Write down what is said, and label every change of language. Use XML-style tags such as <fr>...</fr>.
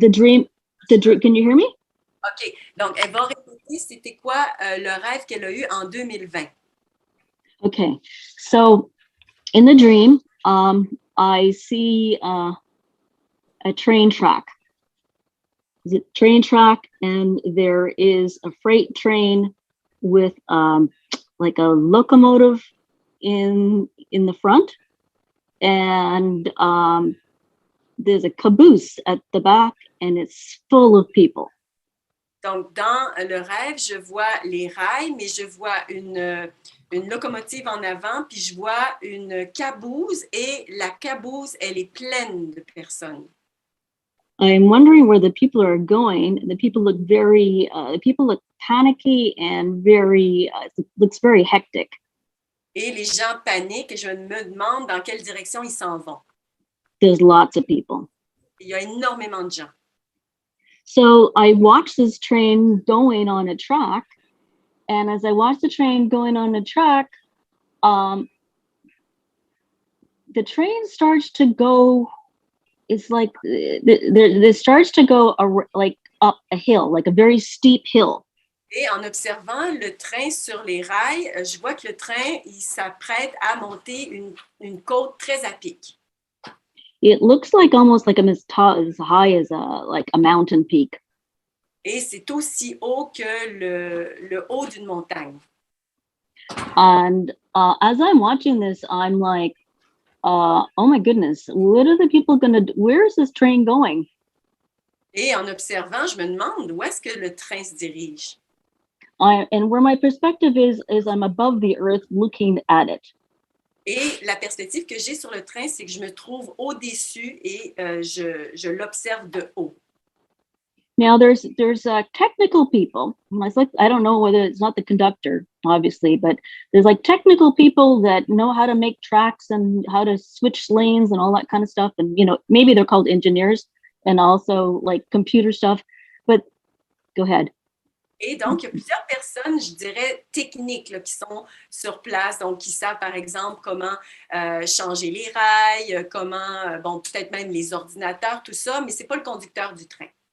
<en>The dream, can you hear me? OK.</en> <fr>Donc, elle va répéter c'était quoi le rêve qu'elle a eu en 2020.</fr> <en>Okay. So in the dream, I see a train track. The train track, and there is a freight train with like a locomotive in the front, and there's a caboose at the back, and it's full of people.</en> <fr>Donc, dans le rêve, je vois les rails, mais je vois une une locomotive en avant, puis je vois une caboose et la caboose, elle est pleine de personnes.</fr> <en>I'm wondering where the people are going. The people look panicky and looks very hectic.</en> <fr>Et les gens paniquent et je me demande dans quelle direction ils s'en vont.</fr> <en>There's lots of people.</en> <fr>Il y a énormément de gens.</fr> <en>So I watched this train going on a track, and as I watched the train going on a track, the train starts to go. It's like it starts to go like up a hill, like a very steep hill.</en> <fr>Et en observant le train sur les rails, je vois que le train, il s'apprête à monter une côte très à pic.</fr> <en>It looks like almost like as high as a mountain peak.</en> <fr>Et c'est aussi haut que le haut d'une montagne.</fr> <en>And as I'm watching this, I'm like, oh my goodness, what are the people going to do? Where is this train going?</en> <fr>Et en observant, je me demande où est-ce que le train se dirige.</fr> <en>And where my perspective is I'm above the earth looking at it.</en> <fr>Et la perspective que j'ai sur le train, c'est que je me trouve au-dessus et je l'observe de haut.</fr> <en>Now there's technical people. It's like, I don't know whether it's not the conductor, obviously, but there's like technical people that know how to make tracks and how to switch lanes and all that kind of stuff. And, maybe they're called engineers and also like computer stuff, but go ahead.</en> <fr>Et donc, il y a plusieurs personnes, je dirais, techniques là, qui sont sur place, donc qui savent, par exemple, comment changer les rails, comment, peut-être même les ordinateurs, tout ça, mais ce n'est pas le conducteur du train.</fr>